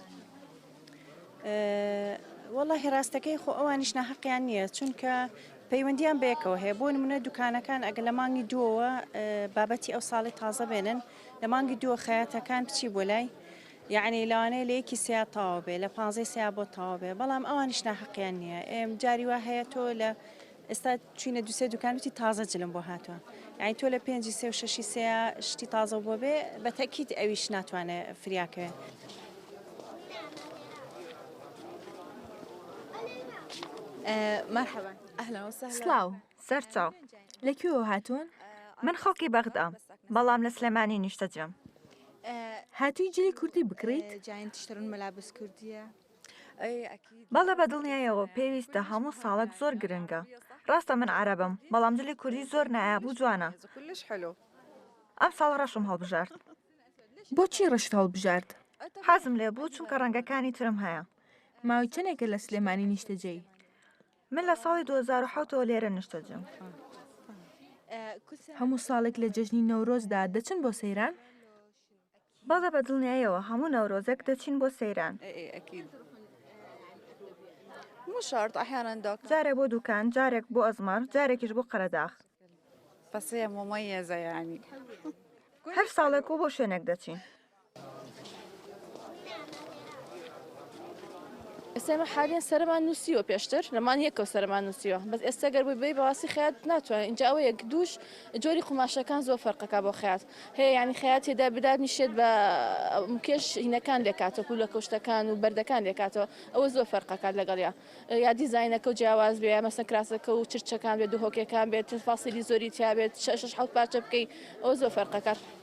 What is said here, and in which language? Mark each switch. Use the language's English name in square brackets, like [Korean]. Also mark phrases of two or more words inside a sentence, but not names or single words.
[Central Kurdish] وەڵاهی ڕاستەکەی خۆ ئەوانیش ناحەقیان نییە چونکە پەیوەندیان بەیەکەوە هەیە بۆ نمونە دوکانەکان ئەگە لە مانگی دووەوە بابەتی ئەو ساڵی تازە بێنن لە مانگی دووە خەیاتەکان بچی بۆ لای یعنی لەوانەیە لە یەکی سیا تاوا بێ لە 15 سیا بۆ تاوا بێ بەڵام ئەوانیش ناحەقیان نییە ئێم جاری وا هەیە تۆ لە ئێستا چوینە دوسێ دوکانوتی تازە جلم بۆ هاتووە یعنی تۆ لە 5 سێ و 6 سیا شتی تازە بۆ بێ بە تەکید ئەویش ناتوانێت فریاکەوێ. [Arabic] مرحبا أهلا وسهلا [Central Kurdish] سلااو سەرچاو لەکوێوە هاتوون؟ من خەڵکی بەغدام بەڵام لە سلێمانی نیشتەجەم هاتووی جلی کوردی بکڕیت؟ [Arabic] جاين تشترون ملابس كردية؟ [Central Kurdish] بەڵێ بە دڵنیایەوە پێویستە هەموو ساڵک زۆر گرنگە ڕاستە من عەرەبم بەڵام جلی کوردی زۆر نایابوو جوانە ئەم ساڵ ڕەشم هەڵبژارد. بۆچی ڕەشت هەڵبژارد؟ حەزم لێ بوو چونکە ڕەنگەکانی ترم هەیە. ماوەی چەندێکە لە سلێمانی نیشتەجێی؟ من لە ساڵی 2007ەوە لێرە نیشتەجەم. هەموو ساڵێک لە جەژنی نەورۆزدا دەچن بۆ سەیران؟ بەڵێ بە دڵنیایەوە هەموو نەورۆزێک دەچین بۆ سەیران. [Arabic] مو شرط أحيانا دوك [Central Kurdish] جارێک بۆ دوکان جارێک بۆ ئەزمار جارێکیش بۆ قەرەداخ. [Arabic] بس هي مميزة يعني [Central Kurdish] هەر ساڵێک و بۆ شوێنێک دەچین. ئێستا حاليا سەرمان نووسیوە پێشتر لەمان یەکەوە سەرمان نووسیوە بەس ئێستا گەر بێ بەواسی خەیات ناتوانێت اینجا ئەوە یەک دووش جۆری قوماشەکان زۆر فەرقەکە بۆ خەیات هەیە ینی خەیات تێدا بدات نیشێت بە کێش هینەکان لێکاتەوە و لە کەشتەکان و بەردەکان لێکاتەوە ئەوە زۆر فەرقەکات لەگەڵیا یا دیزاینەکە و جیاواز بێ مەسەن کراسەکە و چرچەکان بێت دوهۆکەکان بێت فاسیلی زۆری تیا بێت 6 پارچە بکەی ئەوە زۆر فەرقەکات.